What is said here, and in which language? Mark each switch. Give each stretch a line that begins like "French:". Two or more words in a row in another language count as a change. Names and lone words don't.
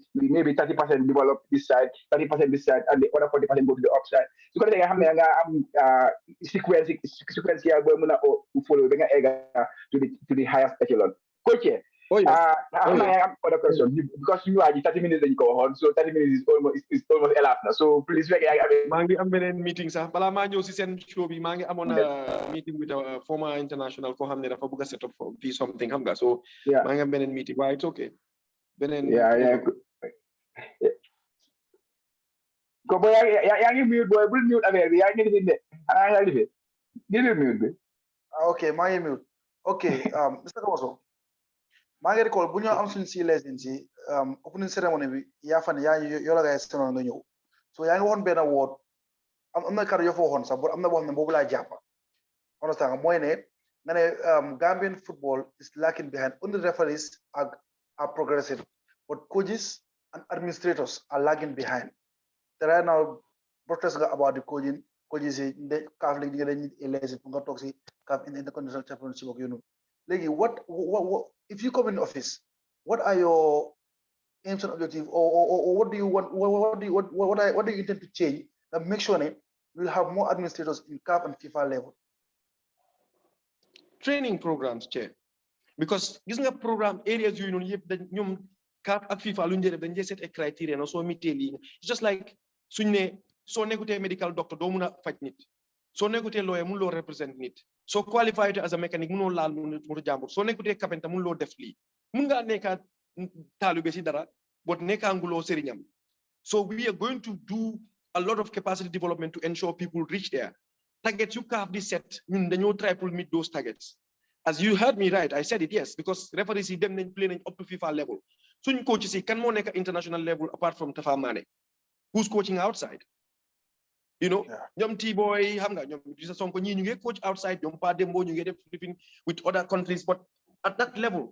English: We maybe 30% develop this side, 30% this side, and the other 40% go to the upside. So because I have sequence here, we follow to the highest echelon. Coach, I have other question because you are the 30 minutes that you go on, so 30 minutes is almost elapsed now. So please,
Wolof: Mangi am benen meeting sax bala ma ñew ci sen show bi mangi amone
English: a meeting with a former international
Wolof: ko xamne dafa bëgg
English: set up for something
Wolof: xam nga so mangi am benen meeting
English: why it's okay
Wolof: benen ko boy ya ngi mute boy bul mute affaire bi ya ngi def de ana ya def ngir mute bi okay ma ngi mute okay Mr. Kamaso maa ngi recall bu ñu am suñu si lesson si opening ceremony bi yaa fan yaa yoo la ngay senoon nga ñëw so yaa ngi waxoon benn woot am na kàddu yoo fa waxoon sax am na boo xam ne boobu laa jàpp understand mooy ne nga ne
English: Gambian football is lacking behind. Only referees are progressive, but coaches and administrators are lagging behind. There are now protests about the coaches in the CAF league in the Continental Championship of what if you come in office, what are your aims and objectives, or what do you want? What do you intend to change and make sure that we'll have more administrators in CAF and FIFA level? Training programs, Chair.
Wolof: Because gis nga
English: program areas you know yep
Wolof: ñom CAF ak FIFA lu ñu def dañ
English: set a criteria
Wolof: no so mité li
English: it's just like
Wolof: suñ ne so nekutee
English: medical doctor
Wolof: do mëna faj nit so nekutee lawyer mënu lo represent nit so
English: qualified as a mechanic
Wolof: mënu laal mënu jambur so nekutee carpenter mënu lo def li mën nga nekka talibé ci dara but nekka ngulo serignam.
English: So we are going to do a lot of capacity development to ensure people reach there. Targets you CAF this set
Wolof: ñun dañoo
English: try to meet those targets. As you heard me right, I said it, yes, because referees them playing up to FIFA level. So you coaches can more international level apart from Tafa Mane, who's coaching outside. You know, Nyom T-boy, Hamga, Nyom coach outside, Nyom Pa Dembo, you get flipping with other countries, but at that level.